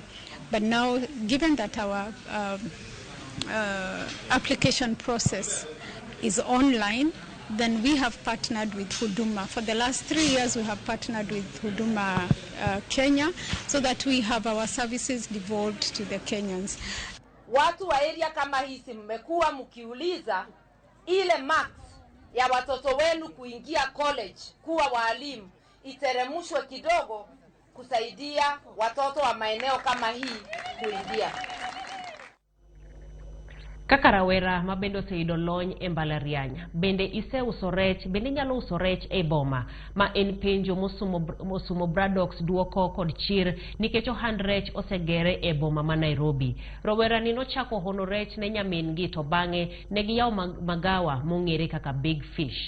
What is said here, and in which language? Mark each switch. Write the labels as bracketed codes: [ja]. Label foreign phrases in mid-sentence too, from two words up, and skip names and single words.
[en] But now, given that our application process is online, then we have partnered with Huduma. For the last 3 years, we have partnered with Huduma Kenya, so that we have our services devolved to the Kenyans. [sw] Watu wa area kama hizi mmekuwa mkiuliza ile marks ya watoto wenu kuingia college kuwa walimu iteremushwe kidogo kusaidia watoto wa maeneo kama hii kuingia. [luo] Kaka rawera ma bende oseyudo lony e mbalariany bende iseuso rech, bende nyalo uso rech e boma, ma en penjo mosumo Bradox duoko kod chir nikech ohand rech osegere e boma ma Nairobi. Rawera ni nochako hono rech ne nyamin gi, to bang'e ne giyawo magawa mong'ere kaka Big Fish.